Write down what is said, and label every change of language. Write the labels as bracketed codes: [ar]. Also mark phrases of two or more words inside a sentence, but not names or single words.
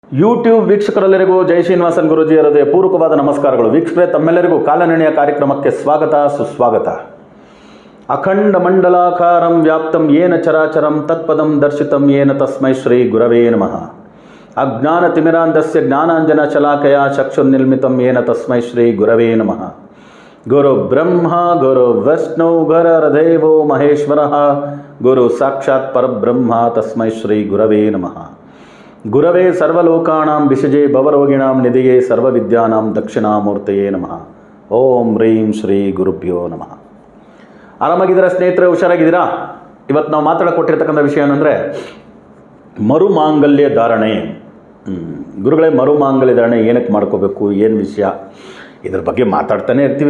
[kn] ಯೂಟ್ಯೂಬ್ ವೀಕ್ಷಕರೆಲ್ಲರಿಗೂ ಜೈ ಶ್ರೀನಿವಾಸನ್ ಗುರೂಜಿಯವರದೇ ಪೂರ್ವಕವಾದ ನಮಸ್ಕಾರಗಳು. ವೀಕ್ಷಕರೇ, ತಮ್ಮೆಲ್ಲರಿಗೂ ಕಾಲನೆಣೆಯ ಕಾರ್ಯಕ್ರಮಕ್ಕೆ ಸ್ವಾಗತ ಸುಸ್ವಾಗತ. [sa] ಅಖಂಡ ಮಂಡಲಾಕಾರಂ ವ್ಯಾಪ್ತಂ ಯೇನ ಚರಾಚರಂ ತತ್ಪದಂ ದರ್ಶಿತಂ ಯೇನ ತಸ್ಮೈ ಶ್ರೀ ಗುರವೇ ನಮಃ. ಅಜ್ಞಾನ ತಿಮಿರಾಂಧಸ್ಯ ಜ್ಞಾನಾಂಜನ ಶಲಾಕಯ ಚಕ್ಷುರ್ನಿರ್ಮಿತಂ ಯೇನ ತಸ್ಮೈ ಶ್ರೀ ಗುರವೇ ನಮಃ. ಗುರು ಬ್ರಹ್ಮ ಗುರು ವಿಷ್ಣು ಗುರುರ್ದೇವೋ ಮಹೇಶ್ವರಃ ಗುರು ಸಾಕ್ಷಾತ್ ಪರಬ್ರಹ್ಮ ತಸ್ಮೈ ಶ್ರೀ ಗುರವೇ ನಮಃ. ಗುರವೇ ಸರ್ವಲೋಕಾನಾಂ ವಿಷಜೇ ಭವರೋಗಿಣಾಂ ನಿಧಿಯೇ ಸರ್ವವಿದ್ಯಾನಾಂ ದಕ್ಷಿಣಾಮೂರ್ತಯೇ ನಮಃ. ಓಂ ಹ್ರೀಂ ಶ್ರೀ ಗುರುಭ್ಯೋ ನಮಃ. [kn] ಆರಾಮಾಗಿದ್ದೀರಾ ಸ್ನೇಹಿತರೆ? ಹುಷಾರಾಗಿದ್ದೀರಾ? ಇವತ್ತು ನಾವು ಮಾತಾಡಕೊಟ್ಟಿರ್ತಕ್ಕಂಥ ವಿಷಯ ಏನಂದರೆ ಮರುಮಾಂಗಲ್ಯ ಧಾರಣೆ. ಗುರುಗಳೇ, ಮರುಮಾಂಗಲ್ಯ ಧಾರಣೆ ಏನಕ್ಕೆ ಮಾಡ್ಕೋಬೇಕು, ಏನು ವಿಷಯ, ಇದ್ರ ಬಗ್ಗೆ ಮಾತಾಡ್ತಾನೆ ಇರ್ತೀವಿ.